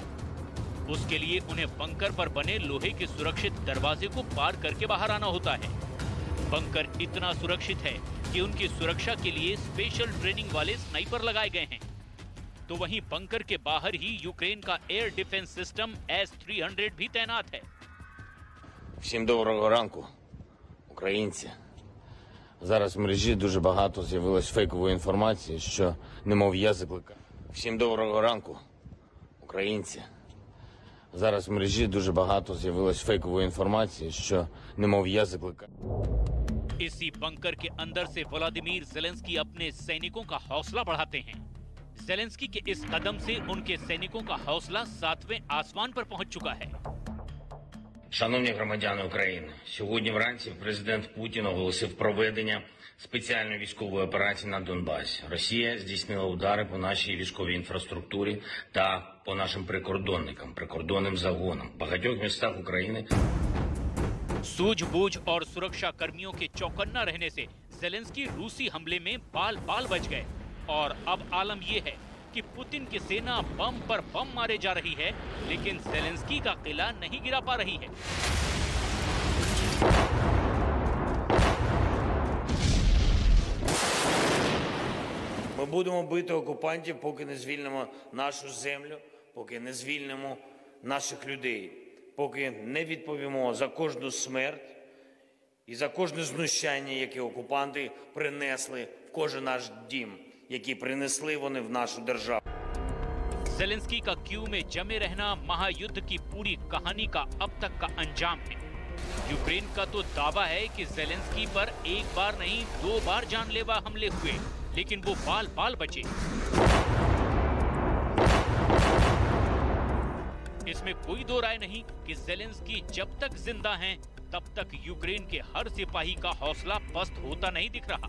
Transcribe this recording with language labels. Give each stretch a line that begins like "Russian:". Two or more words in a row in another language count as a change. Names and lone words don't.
Hindi: उसके लिए उन्हें बंकर पर बने लोहे के सुरक्षित दरवाजे को पार करके बाहर आना होता है। बंकर इतना सुरक्षित है कि उनकी सुरक्षा के लिए
English: special training
Hindi: वाले स्नाइपर लगाए गए हैं। तो वहीं बंकर के बाहर ही यूक्रेन का
English: air defence system
Hindi: S-300 भी तैनात है।
Ukrainian: Всім доброго ранку, українці. Зараз в мережі дуже багато з'явилось фейкової інформації, що немов я закликаю. Всім доброго ранку, українці. Зараз в мережі дуже багато з'явилось фейкової інформації, що немов я закликаю.
Hindi: इसी बंकर के अंदर से व्लादिमीर ज़ेलेंस्की अपने सैनिकों का हौसला बढ़ाते हैं। ज़ेलेंस्की के इस कदम से उनके सैनिकों का हौसला 7वें आसमान पर पहुंच चुका है।
Ukrainian: Шановні громадяни України, сьогодні вранці президент Путін оголосив проведення спеціальної військової операції на Донбасі. Росія здійснила удари по нашій військовій інфраструктурі та по нашим прикордонникам, прикордонним загонам в багатьох містах України.
Hindi: सूझबूझ और सुरक्षा कर्मियों के चौकन्ना रहने से ज़ेलेंस्की रूसी हमले में बाल बाल बच गए। और अब आलम यह है कि पुतिन की सेना बम पर बम मारे जा रही है, लेकिन ज़ेलेंस्की का किला नहीं गिरा पा रही है।
Ukrainian: будемо бити окупантів, поки не звільнимо нашу землю, поки не звільнимо наших людей, поки не відповімо за кожну смерть і за кожне знущання, яке окупанти принесли в кожен наш дім, які принесли вони в нашу державу.
Hindi: जेलेंस्की का क्यू में जमे रहना महायुद्ध की पूरी कहानी का अब तक का अंजाम है। यूक्रेन का तो दावा है कि जेलेंस्की पर एक बार नहीं 2 बार जानलेवा हमले हुए, लेकिन वो बाल बाल बचे। इसमें कोई दो राय नहीं कि जेलेंस्की जब तक जिंदा हैं, तब तक यूक्रेन के हर सिपाही का हौसला पस्त होता नहीं दिख रहा।